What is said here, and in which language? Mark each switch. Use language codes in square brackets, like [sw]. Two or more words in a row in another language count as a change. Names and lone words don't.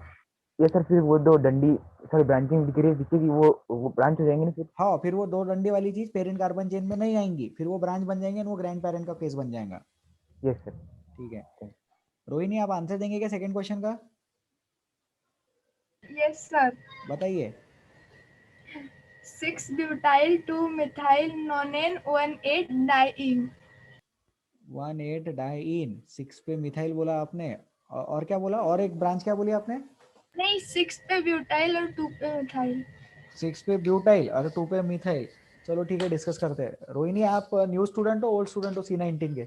[hi] ये सर फिर वो दो डंडी, [en] sorry branching [hi] दिख रही है पीछे की, वो ब्रांच हो जाएंगे ना फिर? हाँ, फिर वो दो डंडे वाली चीज [en] parent carbon chain [hi] में नहीं आएंगी, फिर वो ब्रांच बन जाएंगे और वो [en] grand parent [hi] का केस बन जाएगा। [en] yes sir. [hi] ठीक है रोहिणी, आप आंसर देंगे क्या सेकंड क्वेश्चन का? [en] yes sir. [hi] बताइए। [en] 6-butyl 2-methyl nonane 1,8 diene। [hi] 1,8 डाइइन, 6 पे मिथाइल बोला आपने, और क्या बोला? और एक ब्रांच क्या बोली आपने? नहीं, 6 पे ब्यूटाइल और 2 पे मिथाइल। 6 पे ब्यूटाइल और 2 पे मिथाइल। चलो ठीक है, डिस्कस करते हैं। रोहिणी, आप [en] new student [hi] हो [en] old student [hi] हो C19 के?